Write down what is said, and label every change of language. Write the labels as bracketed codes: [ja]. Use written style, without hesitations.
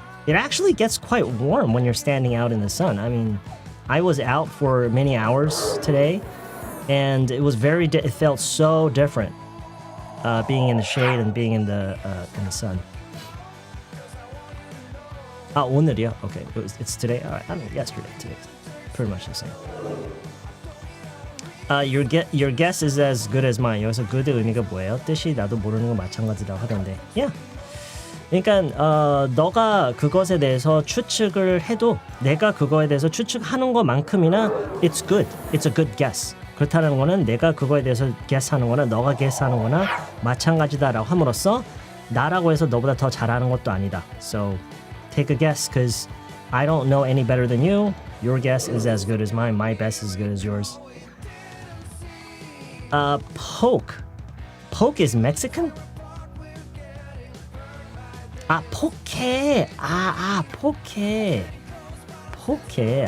[en] It actually gets quite warm when you're standing out in the sun. I mean, I was out for many hours today, and it was it felt so different being in the shade and being in the sun. [ko] 오늘이요? [en] Okay, it's today. All right, I mean yesterday. Today, pretty much the same. Your guess is as good as mine. [ko] 여기서 good 의미가 뭐예요? 뜻이 나도 모르는 거 마찬가지라고 하던데. [en] Yeah. [ko] 그러니까 너가 그것에 대해서 추측을 해도 내가 그거에 대해서 추측하는 것만큼이나 [en] it's good. It's a good guess. [ko] 그렇다는 거는 내가 그거에 대해서 guess하는 거나 너가 guess하는 거나 마찬가지다라고 함으로써 나라고 해서 너보다 더 잘하는 것도 아니다. [en] So take a guess because I don't know any better than you. Your guess is as good as mine. My best is as good as yours. Poke. Poke is Mexican? [ko] 포케. 포케. 포케.